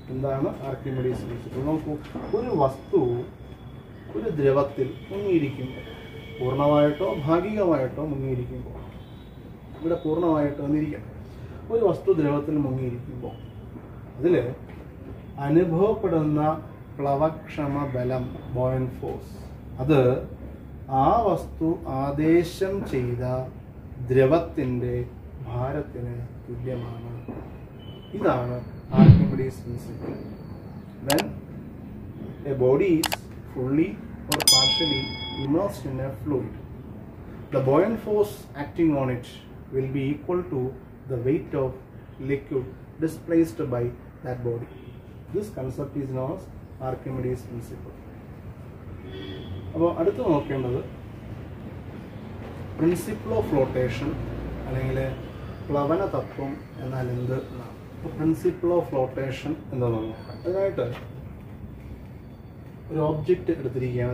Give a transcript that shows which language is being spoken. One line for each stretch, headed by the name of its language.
Malayalam: എന്താണ് Archimedes principle? നോക്കൂ, ഒരു വസ്തു ഒരു ദ്രവത്തിൽ മുങ്ങിയിരിക്കുമ്പോൾ, പൂർണ്ണമായിട്ടോ ഭാഗികമായിട്ടോ മുങ്ങിയിരിക്കുമ്പോൾ, ഇവിടെ പൂർണ്ണമായിട്ടോ എന്നിരിക്കണം, ഒരു വസ്തു ദ്രവത്തിൽ മുങ്ങിയിരിക്കുമ്പോൾ അതിൽ അനുഭവപ്പെടുന്ന പ്ലവക്ഷമ ബലം, ബോയന്റ് ഫോഴ്സ്, അത് ആ വസ്തു ആദേശം ചെയ്ത ദ്രവത്തിൻ്റെ ഭാരത്തിന് തുല്യമാണ്. ഇതാണ് Archimedes principle.
English: When a body is fully or partially immersed in a fluid, the buoyant force acting on it will be equal to the weight of liquid displaced by that body. This concept is known as Archimedes principle.
Malayalam: അപ്പോൾ അടുത്ത് നോക്കേണ്ടത് principle of flotation അല്ലെങ്കിൽ പ്ലവന തത്വം എന്നാൽ എന്ത് എന്നാണ്. അപ്പോൾ principle of flotation എന്താണെന്ന് നോക്കാം. അതിനായിട്ട് ഒരു ഓബ്ജക്റ്റ് എടുത്തിരിക്കുകയാണ്.